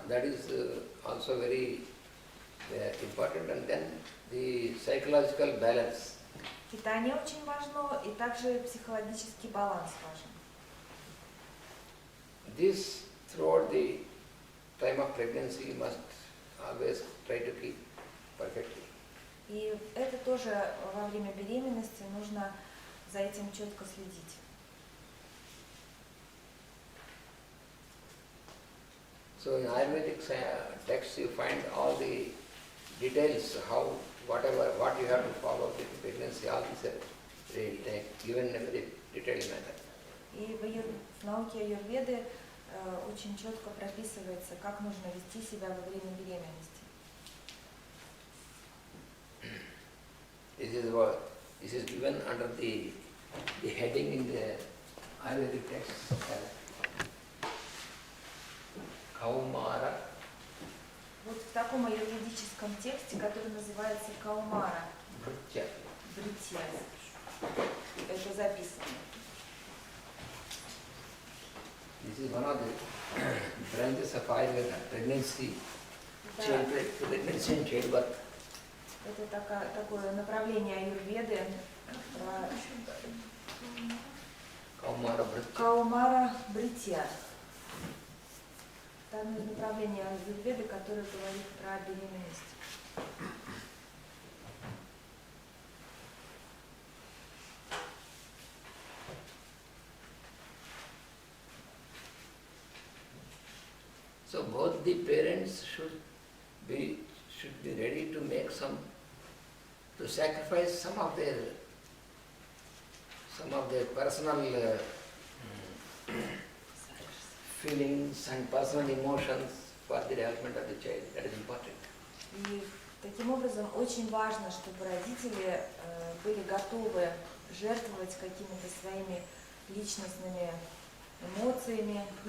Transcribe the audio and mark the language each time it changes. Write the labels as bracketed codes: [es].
[en] that is also very important, and then the psychological balance. [ru] Питание очень важно, и также психологический баланс важен. [en] This throughout the time of pregnancy you must always try to keep perfectly. [ru] И это тоже во время беременности нужно за этим четко следить. [en] So in Ayurvedic texts you find all the details, what you have to follow with pregnancy, all these are given in a very detailed manner. [ru] И в науке аюрведы очень четко прописывается, как нужно вести себя во время беременности. [en] This This is given under the heading in the Ayurvedic text Kaumara. [ru] Вот в таком аюрведическом тексте, который называется Каумара, [en] Britya. [ru] бритья, это записано. [en] This is one of the branches of Ayurveda, pregnancy, pregnancy and childbirth. [ru] Это такое направление аюрведы, [en] Kaumara Britya. [ru] Каумара бритья. Там направление аюрведы, которое говорит про беременность. [en] So both the parents should be ready to make to sacrifice some of their personal feelings and personal emotions for the development of the child. That is important. [ru] И таким образом очень важно, чтобы родители были готовы жертвовать какими-то своими личными эмоциями.